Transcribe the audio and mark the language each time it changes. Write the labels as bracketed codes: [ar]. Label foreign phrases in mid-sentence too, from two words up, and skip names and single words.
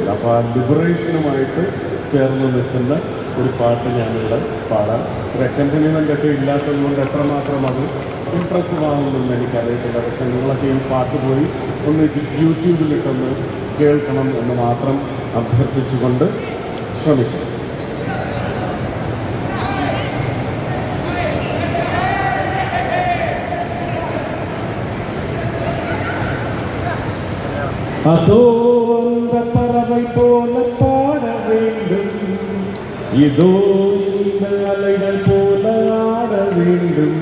[ml] അപ്പോൾ ആ ലിബറേഷനുമായിട്ട് ചേർന്ന് നിൽക്കുന്ന ഒരു പാട്ട് ഞാനിവിടെ പാടാം. ഒരു അക്കമ്പനിമെൻ്റ് ഒക്കെ ഇല്ലാത്തത് കൊണ്ട് എത്രമാത്രം അത് ഇംപ്രസീവ് ആവുമെന്ന് എനിക്കറിയത്തില്ല. പക്ഷെ നിങ്ങളൊക്കെ ഈ പാട്ട് പോയി ഒന്ന് യൂട്യൂബിലിട്ടൊന്ന് കേൾക്കണം എന്ന് മാത്രം അഭ്യർത്ഥിച്ചുകൊണ്ട് ശ്രമിക്കും. [ta] அதோ அந்த பறவை போல பாட வேண்டும், இதோ இந்த அலைகள் போல ஆட வேண்டும்.